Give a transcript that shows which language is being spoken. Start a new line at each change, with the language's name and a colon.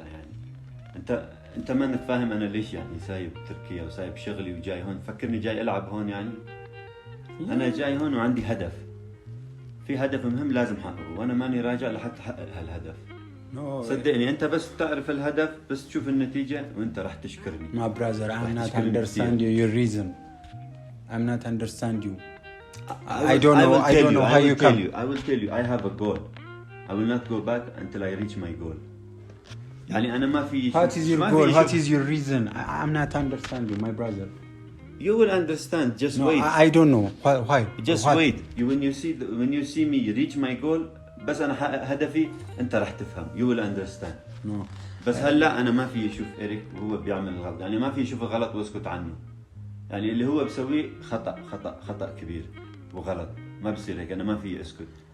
Arabic: يعني انت ما انك فاهم انا ليش يعني سايب تركيا وسايب شغلي وجاي هون. فكرني جاي العب هون يعني؟ انا جاي هون وعندي هدف، في هدف مهم لازم احققه، وانا ماني راجع لحتى احقق هالهدف. صدقني انت بس تعرف الهدف، بس تشوف النتيجه وانت راح تشكرني.
English: My brother, I'm not understand your reason. I'm not understand you. I don't know how you come. I will tell you I have a goal. I will not go back until I reach my goal.
Arabic: يعني أنا ما في.
English: What is your goal? What is your reason? I'm not understand you, my brother. You will understand. Just wait. I don't know why. Just wait. When you see me reach my goal,
Arabic: بس أنا هدفي أنت راح تفهم.
English: You will understand. No.
Arabic: بس هلا أنا ما في أشوف إيريك وهو بيعمل الغلط، يعني ما في أشوف غلط واسكت عنه. يعني اللي هو بسويه خطأ كبير وغلط، ما بصير هيك. أنا ما في أسكت.